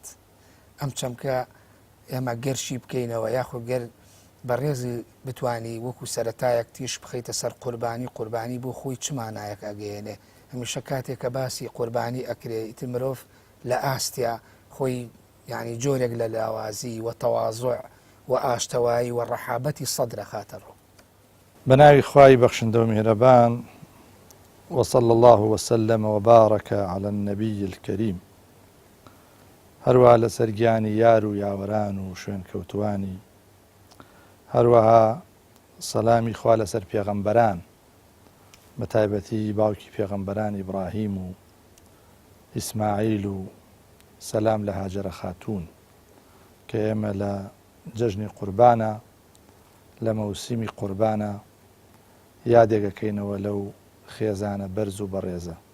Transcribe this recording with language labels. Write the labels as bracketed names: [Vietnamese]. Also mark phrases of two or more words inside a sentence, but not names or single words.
[Central Kurdish] ئەم چەمکە ئێمە گەرشی بکەینەوە یاخۆ گەر بەڕێزی بتانی وەکو سەرەتایەک تیش بخەیتە سەر قوربانی بۆ خۆی چمانایەک ئەگەیەنێ. هەمیشە کاتێک کە باسی قوربانی ئەکرێ ئیتر مرۆڤ لە ئاستیا خۆی یعنی جۆرێک لە لاوازی و تەواضع و ئاشتەوایی و ڕەحابەتی سەدرە خاتەڕۆ. بە ناوی خوای بەخشندە و میهرەبان، [Arabic] وصلى الله وسلم وبارك على النبي الكريم. [Central Kurdish] هەروە لە سەرگیانی یار و یاوەران و شوێن کەوتوانی، هەروەها سەلامی خوا لەسەر پێغەمبەران، بە تایبەتی باوکی پێغەمبەران ئیبراهیم و ئیسماعیل و سەلام لە هاجرە خاتوون کە ئێمە لە جەژنی قوربانە، لە مەوسیمی قوربانە یادێگەکەینەوە لەو خێزانە بەرز و بەڕێزە.